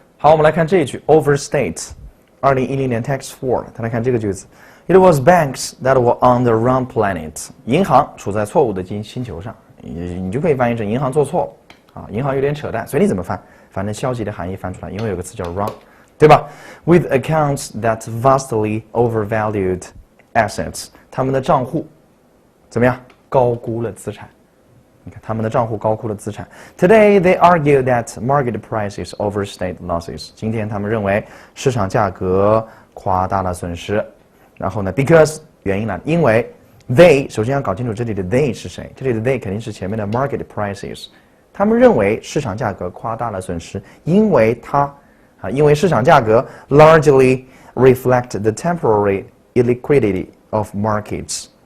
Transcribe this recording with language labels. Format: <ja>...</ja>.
<zh>好，我们来看这一句 overstate， 2010年 Text 4， 大家看这个句子 ，</zh> <en>It was banks that were on the wrong planet，</en> <zh>银行处在错误的星球上，你就可以翻译成银行做错了啊，银行有点扯淡，随你怎么翻，反正消极的含义翻出来，因为有个词叫 wrong。对吧</zh> <en>？With accounts that vastly overvalued assets，</en> <zh>他们的账户怎么样？高估了资产。你看他们的账户高估了资产。</zh> <en>Today they argue that market prices overstate losses。</en> <zh>今天他们认为市场价格夸大了损失。然后呢 ，because 原因呢？因为 they 首先要搞清楚这里的 they 是谁。这里的 they 肯定是前面的 market prices。他们认为市场价格夸大了损失，因为市场价格</zh> <en>largely reflect the temporary illiquidity of markets。</en>